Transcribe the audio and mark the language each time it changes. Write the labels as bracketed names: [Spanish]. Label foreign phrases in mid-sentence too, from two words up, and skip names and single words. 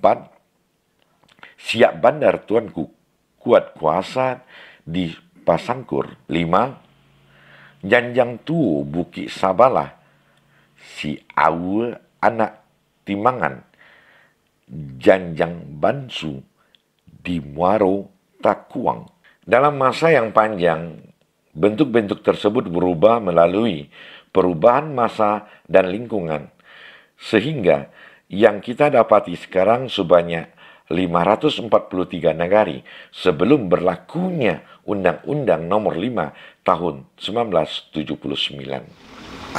[Indonesian] Siak Bandar Tuanku Kuat Kuasa di Pasangkur. 5. Janjang Tuo Bukit Sabala, Si Awu Anak Timangan. Janjang Bansu di Muaro Takuang. Dalam masa yang panjang, bentuk-bentuk tersebut berubah melalui perubahan masa dan lingkungan, sehingga yang kita dapati sekarang sebanyak 543 nagari sebelum berlakunya Undang-Undang Nomor 5 Tahun 1979.